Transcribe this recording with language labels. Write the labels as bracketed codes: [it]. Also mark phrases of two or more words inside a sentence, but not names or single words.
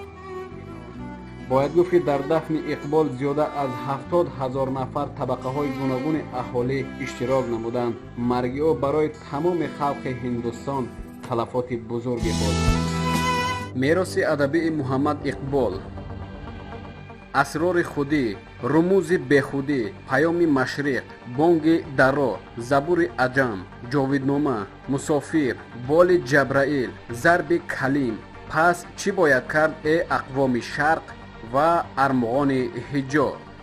[tg] бояд гуфт ки дар дафни иқбол зиёда аз 70,000 нафар табақаҳои гуногуни аҳолӣ иштирок намуданд. марги ӯ барои тамоми халқи Ҳиндустон талафоти бузурге буд. мероси адабии Муҳаммад Иқбол. [fa] اسرار خودی، رموز بخودی، پیام مشرق، بانگ درا، زبور عجم، جاویدنامه، مسافر، بال جبرائیل، ضرب کلیم. پس چی باید کرد ای اقوام شرق و ارمغان حجاز؟